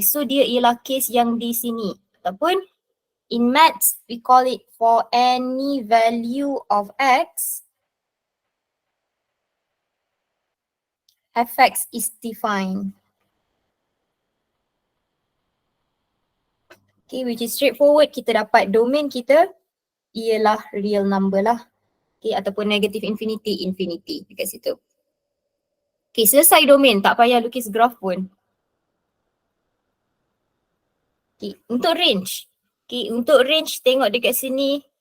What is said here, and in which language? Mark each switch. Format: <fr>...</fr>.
<ms>So dia ialah case yang di sini.</ms> <en>Ataupun in maths we call it for any value of x, fx is defined. Okay, which is straightforward.</en> <ms>Kita dapat domain kita ialah real number lah. Okay, ataupun negative infinity, infinity dekat situ. Okay, selesai domain. Tak payah lukis graph pun. Okay, untuk range. Okay, untuk range tengok dekat sini.</ms>